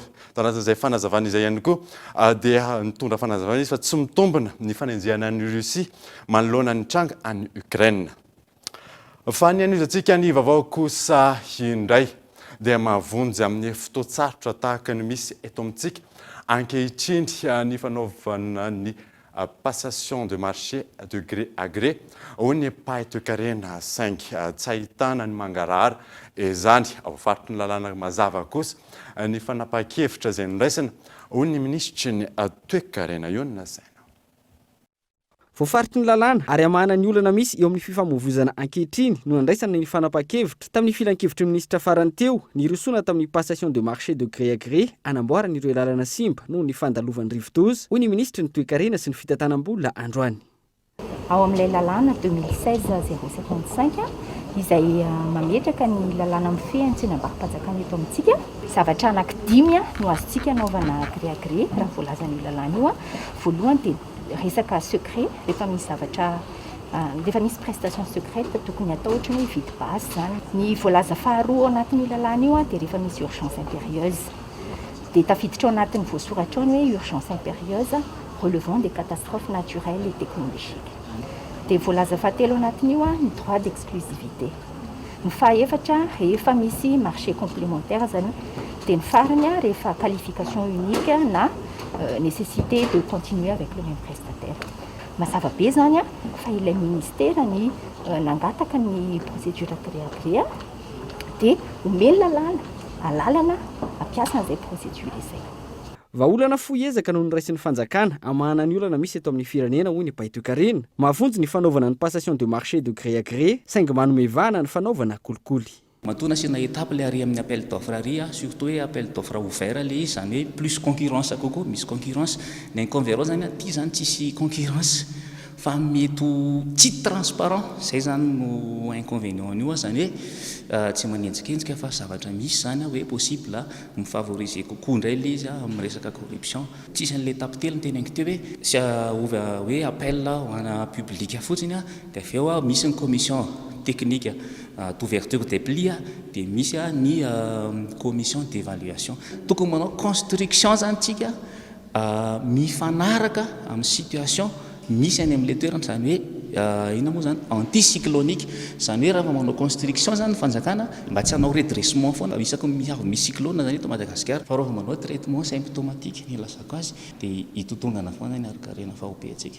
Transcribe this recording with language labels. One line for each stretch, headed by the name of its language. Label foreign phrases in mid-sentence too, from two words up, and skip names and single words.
Malagasy: Tanatin'izay fanazavana izay ihany koa dia nitondra fanazavana izy fa tsy mitombina ny fanenjehana ny Russie manoloana ny tranga any Ukraine. Fa ny an'izantsika ny vaovao kosa indray dia mavonjy amin'ny fotoatsarotra tahaka ny misy eto amintsika ankehitriny ny fanaovana ny
French: passation de marché de gré à gré
Malagasy: ho ny paitokarena 5 tsy ahitana ny mangarahara izany ao faritry ny lalàna mazava kosa ny fanapa-kevitra izay niraisana ho ny ministry ny toe-karena io na saina. Voafaritry ny lalàna ary amahana ny olana misy eo amin'ny fifamoivoizana ankehitriny no andraisana ny fanapa-kevitra tamin'ny filan-kevitry ministra farany teo ny rosona tamin'ny
French: passation de marché de gré à gré
Malagasy: anamboarana ireo lalana simba noho ny fandalovan'ny rivotozy hoy ny ministra ny toe-karena sy ny fitantanam-bola androany. Ao amin'ilay lalàna 2016-055 izay mametraka ny lalàna mifehy antsinam-bari-panjakana eto amintsika. Zavatra anankidimy no azontsika anaovana
French: gré à gré
Malagasy: raha voalazan'io lalàna io. Voalohany dia resaka secret rehefa misy zavatra rehefa misy
French: prestation secrète
Malagasy: tokony atao ohatra hoe vide base zany. Ny voalaza faharoa anatin'io lalàna io dia rehefa misy
French: urgence impérieuse.
Malagasy: Dia tafiditra ao anatin'ny voasoratra ao ny hoe
French: urgence impérieuse relevant des catastrophes naturelles et technologiques.
Malagasy: Dia voalaza fahatelo anatin'io ny
French: droit d'exclusivité.
Malagasy: Ny fahaefatra rehefa misy
French: marché complémentaire
Malagasy: zany teny farany a rehefa
French: qualification unique
Malagasy: na
French: nécessité de continuer avec le même prestataire.
Malagasy: Mazava be zany a fa ilay ministera ny nangataka ny
French: procédure gré
Malagasy: dia omeny alalana ampiasa an'izay procédure izay. Vaolana foezaka noho ny raisin'ny fanjakana amahana ny olana misy eto amin'ny firenena hoy ny Baitokarina. Mahavonjy ny fanaovana ny
French: passation de marché de gré à gré
Malagasy: saingy manomevana ny fanaovana kolikoly. Matoa nasiana étape le ary amin'ny
French: appel d'offre
Malagasy: ary surtout hoe
French: appel d'offre ouvert
Malagasy: le izy zany hoe
French: plus concurrence
Malagasy: kokoa, misy concurrence. Ny inconvénient zany aty zany tsisy concurrence fa mety tsy transparent, zay zany no inconvénient io zany hoe tsy manenjikenzika fa zavatra misy zany hoe possible mifavoriser kokoa indray le izy amin'ny resaka corruption. Tsisy an'le étape telo ny teneniko teo hoe sy hoe appel ho ana public fotsiny dia avy eo misy ny
French: commission technique d'ouverture des plis
Malagasy: dia misy ny
French: commission d'évaluation.
Malagasy: Tokony manao construction zany tsika mifanaraka amin'ny situation misy any amin'le toerana zany hoe ina moa zany anticyclonique zany hoe raha manao construction zany fanjakana mba tsy hanao redressement foana isaky misy cyclone zany eto Madagasikara fa raha manao
French: traitement symptomatique
Malagasy: ny lasako azy dia hitotongana foana ny arkarena fahopehantsika.